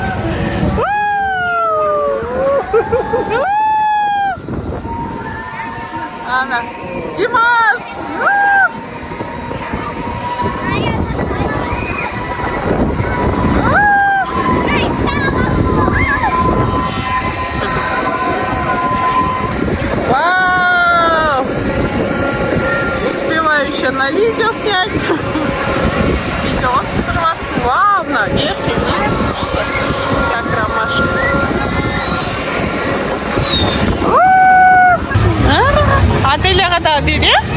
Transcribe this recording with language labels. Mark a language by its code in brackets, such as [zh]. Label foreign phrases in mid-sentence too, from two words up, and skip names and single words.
[kk] Ана, Димаш! [ru] Вау! Успеваю еще на видео снять. Видео срывать. Вау, наверх и вниз. Как ромашка. [kk] Аделяға да бере.